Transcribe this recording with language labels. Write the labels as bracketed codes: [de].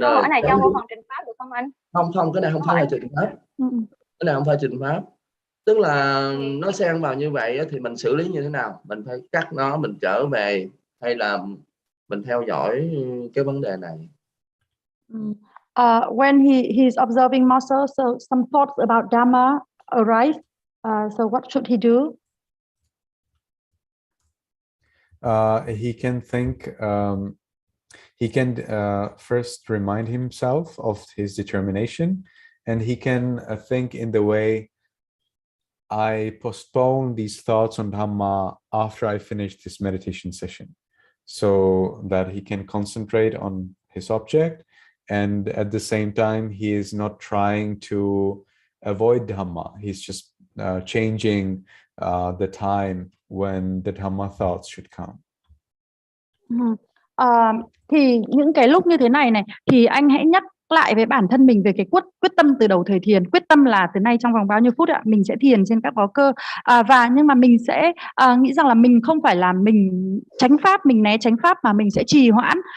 [vi] câu hỏi này trong câu phần trình pháp được không anh? Không, cái này không phải là trình pháp. Cái này không phải trình pháp. Tức là nó xen vào như vậy thì mình xử lý như thế nào? Mình phải cắt nó, mình trở về, hay là mình theo dõi cái vấn đề này? [en] When he's observing muscles, so some thoughts about Dhamma arise, So what should he do? He can think. He can first remind himself of his determination, and he can think in the way, I postpone these thoughts on Dhamma after I finish this meditation session, so that he can concentrate on his object, and at the same time he is not trying to avoid Dhamma. He's just changing the time when the Dhamma thoughts should come. [vi] Thì những cái lúc như thế này thì anh hãy nhắc lại với bản thân mình về cái quyết tâm từ đầu thời thiền. Quyết tâm là từ nay trong vòng bao nhiêu phút ạ, mình sẽ thiền trên các bó cơ, và nhưng mà mình sẽ nghĩ rằng là mình không phải là mình tránh pháp, mình né tránh pháp, mà mình sẽ trì hoãn.